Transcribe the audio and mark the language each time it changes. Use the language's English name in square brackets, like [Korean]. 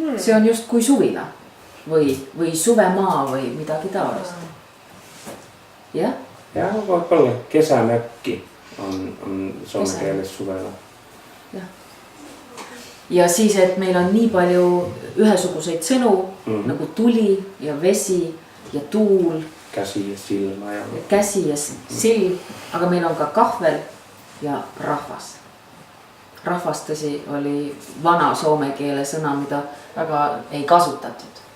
[Estonian] See on just kui suvila või suvemaa või midagi taolista. Jah? Ja voi olla. [Finnish] Kesämökki on suomen kielessä suvella. [Estonian] Ja siis, et meil on nii palju ühesuguseid sõnu nagu tuli ja vesi ja tuul. Käsi ja silma ja käsi ja silm, aga meil on ka kahvel ja rahvas. Rahvas tõsi oli vana soome keele sõna, mida väga ei kasutatud.